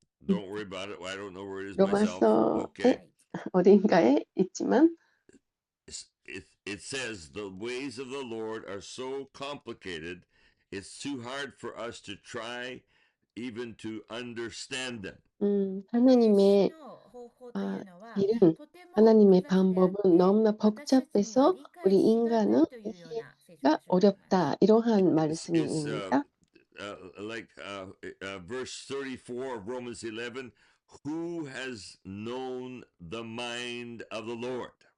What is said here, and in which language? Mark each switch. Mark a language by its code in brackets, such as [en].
[en] Don't worry about it. I don't know where it is myself. [ko] 로마서에 [en] Okay. [ko] 어딘가에 있지만 [en] It says the ways of the Lord are so complicated, it's too hard for us to try even to understand them. [ko] 하나님의 길은 하나님의 방법은 너무나 복잡해서 우리 인간은 이해가 어렵다. 이러한 말씀입니다. [en] Like verse 34 of Romans 11, who has known the mind of the Lord?